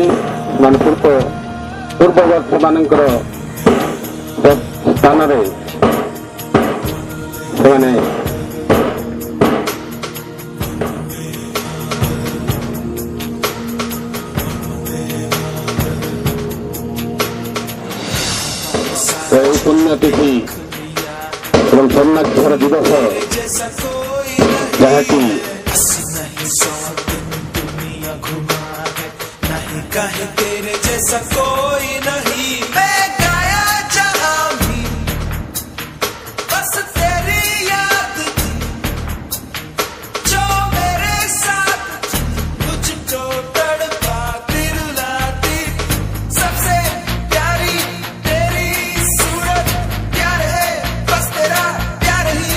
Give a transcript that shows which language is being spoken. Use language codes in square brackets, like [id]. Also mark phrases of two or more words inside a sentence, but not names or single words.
[or] ସେମାନେ ପୂର୍ବବର୍ଷ ମାନଙ୍କର ସ୍ଥାନରେ ସେମାନେ এই ପୁଣ୍ୟତିଥି ଏବଂ ସ୍ୱର୍ଣ୍ଣାକ୍ଷର ଦିବସ ଯାହାକି [hi] कहीं तेरे जैसा कोई नहीं, मैं गाया जहां भी बस तेरी याद थी, जो मेरे साथ थी, मुझको तड़पाती रुलाती, सबसे प्यारी तेरी सूरत, प्यार है बस तेरा प्यार ही।